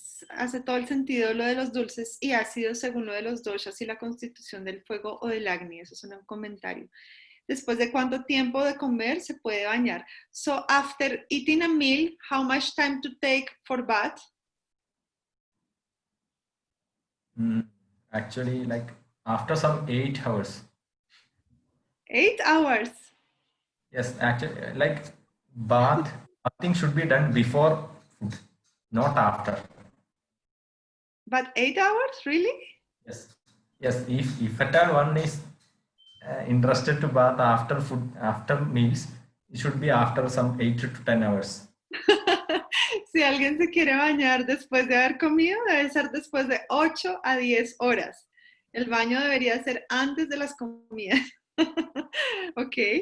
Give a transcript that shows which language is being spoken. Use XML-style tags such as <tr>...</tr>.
<es>Hace todo el sentido lo de los dulces y ácidos según lo de los doshas y la constitución del fuego o del agni. Eso es un comentario. Después de cuánto tiempo de comer se puede bañar.</es> <en>So after eating a meal, how much time to take for bath? Actually, like after some 8 hours. 8 hours. Yes, actually, like bathing should be done before food. not after. But 8 hours, really? Yes. Yes. If at all one is interested to bath after food, after meals, it should be after some 8 to 10 hours.</en> <es>Si alguien se quiere bañar después de haber comido, debe ser después de 8 a 10 horas. El baño debería ser antes de las comidas. Ok.</es>